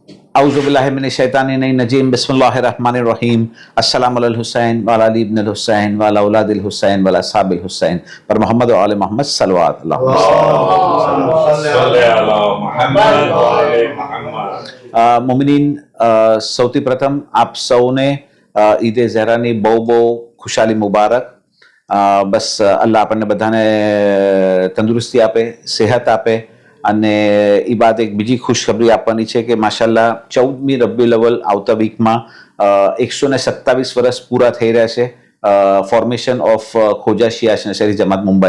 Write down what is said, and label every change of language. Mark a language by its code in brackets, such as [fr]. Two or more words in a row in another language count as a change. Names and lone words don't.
[ar] أعوذ بالله من الشيطان الرجيم بسم الله الرحمن الرحيم السلام على الحسين وعلى علي بن الحسين وعلى أولاد الحسين وعلى أصحاب الحسين پر محمد وآل محمد صلى الله عليه وسلم. [gu] मोमिनीन, સૌથી પ્રથમ આપ સૌને ઈદે ઝહરાની બહુ બહુ ખુશાલી મુબારક। બસ અલ્લાહ આપણને બધાને તંદુરસ્તી આપે, સેહત આપે અને એ બાદ એક બીજી ખુશખબરી આપવાની છે કે માશાલ્લાહ 14મી રબીઉલ અવ્વલ આવતા વીકમાં 127 વર્ષ પૂરા થઈ રહ્યા છે [en] formation of [gu] ખોજા શિયા નશરી જમાત મુંબઈ।